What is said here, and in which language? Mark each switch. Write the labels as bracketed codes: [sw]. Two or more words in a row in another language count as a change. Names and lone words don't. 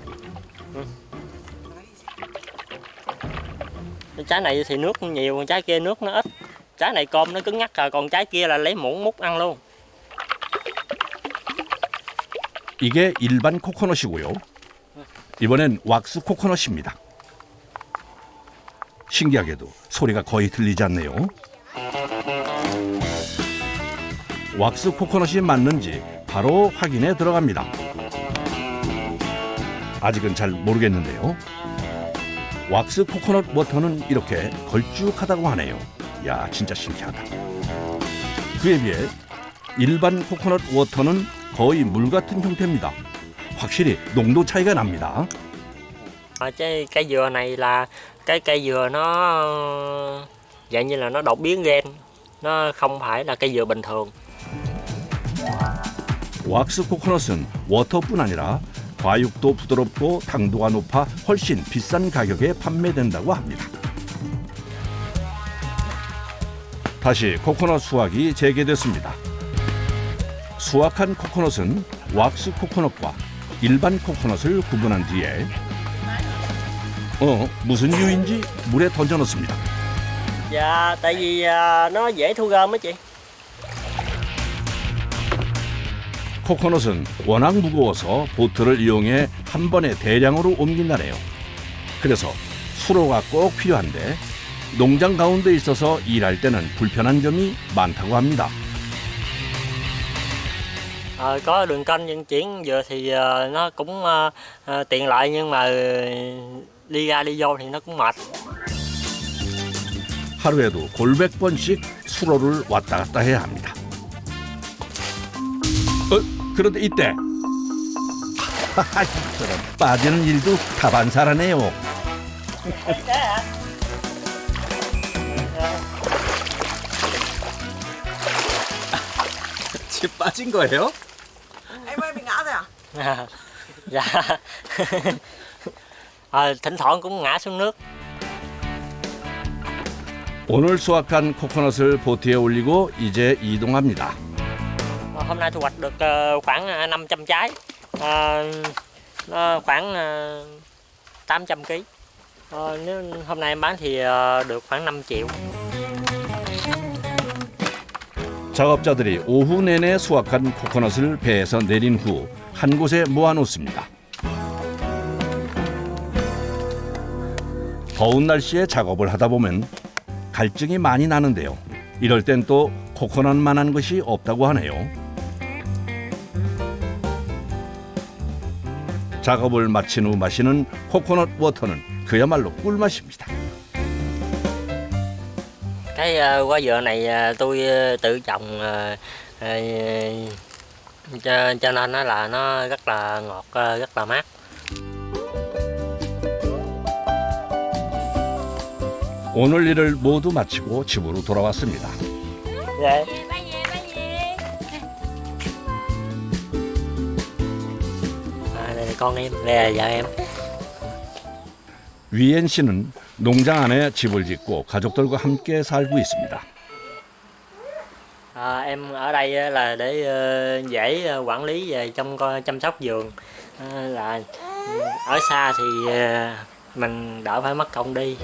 [vi] Trái này thì nước nhiều, còn trái kia nước nó ít. Trái này cơm nó cứng ngắc rồi, còn trái kia là lấy muỗng múc ăn luôn. [ko] 이게 일반 코코넛이고요. 이번엔 왁스 코코넛입니다. 신기하게도 소리가 거의 들리지 않네요. 왁스 코코넛이 맞는지 바로 확인에 들어갑니다. 아직은 잘 모르겠는데요. 왁스 코코넛 워터는 이렇게 걸쭉하다고 하네요. 야, 진짜 신기하다. 그에 비해 일반 코코넛 워터는 거의 물 같은 형태입니다. 확실히 농도 차이가 납니다. [vi] Cái dừa này là cái cây dừa nó dạng như là nó đột biến gen, nó không phải là cây dừa bình thường. [ko] 왁스 코코넛은 워터뿐 아니라 과육도 부드럽고 당도가 높아 훨씬 비싼 가격에 판매된다고 합니다. 다시 코코넛 수확이 재개됐습니다. 수확한 코코넛은 왁스 코코넛과 일반 코코넛을 구분한 뒤에 무슨 이유인지 물에 던져 넣습니다. [vi] Dạ, tại vì nó dễ thu gom á chị. [ko] 코코넛은 워낙 무거워서 보트를 이용해 한 번에 대량으로 옮긴다네요. 그래서 수로가 꼭 필요한데 농장 가운데 있어서 일할 때는 불편한 점이 많다고 합니다. [vi] Có đường kênh vận chuyển dừa thì nó cũng tiện lợi, nhưng mà đi ra đi vô thì nó cũng mệt. [ko] 하루에도 골백 번씩 수로를 왔다 갔다 해야 합니다. 그런데 이때 저런 빠지는 일도 다반사라네요. 집 빠진 거예요? [vi] Dạ. Thỉnh thoảng cũng ngã xuống nước. [ko] 오늘 수확한 코코넛을 보트에 올리고 이제 이동합니다. [vi] Hôm nay thu hoạch được khoảng 500 trái, nó khoảng 800 kg. Nếu hôm nay em bán thì được khoảng 5 triệu. [ko] 작업자들이 오후 내내 수확한 코코넛을 배에서 내린 후 한 곳에 모아놓습니다. 더운 날씨에 작업을 하다 보면 갈증이 많이 나는데요. 이럴 땐 또 코코넛만한 것이 없다고 하네요. 작업을 마친 후 마시는 코코넛 워터는 그야말로 꿀맛입니다. [vi] Cái quả dừa này tôi tự trồng, cho nên là nó rất là ngọt, rất là mát. [ko] 오늘 일을 모두 마치고 집으로 돌아왔습니다. [vi] Dạ. Đây là con em, đây là vợ em. [ko] 위엔 씨는 농장 안에 집을 짓고 가족들과 함께 살고 있습니다. [vi] Em ở đây là để dễ quản lý về trong chăm sóc vườn, là ở xa thì mình đỡ phải mất công đi.